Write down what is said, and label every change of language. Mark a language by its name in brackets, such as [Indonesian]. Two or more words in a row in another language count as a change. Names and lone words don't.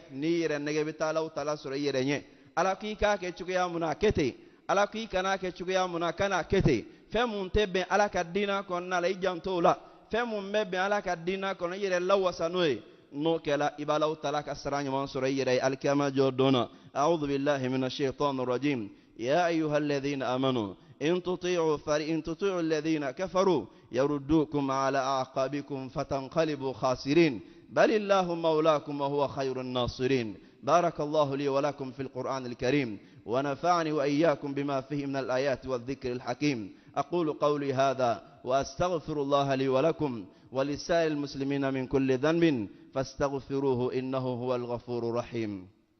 [Bambara] n'i yɛrɛ nɛgɛ i bɛ taa alaw taala sɔrɔ i yɛrɛ ɲɛ ala k'i k'a kɛ cogoya mun na a kɛ ten ala k'i kana kɛ cogoya mun na kana kɛ ten fɛn mun tɛ bɛn ala ka diinɛ kɔnɔna la i janto o la fɛn mun bɛ bɛn ala ka diinɛ kɔnɔ i yɛrɛ lawasa n'o ye n'o kɛla i b'alaw taala ka sara ɲuman sɔrɔ i yɛrɛ ye alikiyama jɔ don na [Arabic] أعوذ بالله من الشيطان الرجيم يا أيها الذين آمنوا إن تطيعوا الذين كفروا يردوكم على أعقابكم فتنقلبوا خاسرين بل الله مولاكم وهو خير الناصرين بارك الله لي ولكم في القرآن الكريم ونفعني وإياكم بما فيه من الآيات والذكر الحكيم أقول قولي هذا وأستغفر الله لي ولكم ولسائر المسلمين من كل ذنب فاستغفروه إنه هو الغفور الرحيم